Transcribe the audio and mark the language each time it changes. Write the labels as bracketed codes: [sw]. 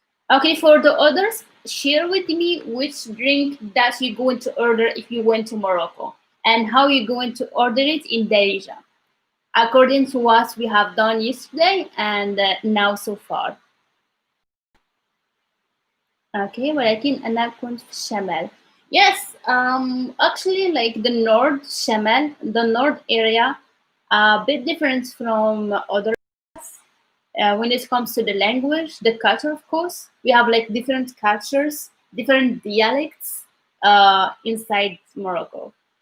[en] Okay, for the others, share with me which drink that you're going to order if you went to Morocco and how you're going to order it in Darija, according to what we have done yesterday and now so far. [ar] Okay, ولكن أنا كنت في الشمال. [en] Yes, actually like the north شمال, the north area, a bit different from other when it comes to the language, the culture, of course, we have like different cultures, different dialects inside Morocco.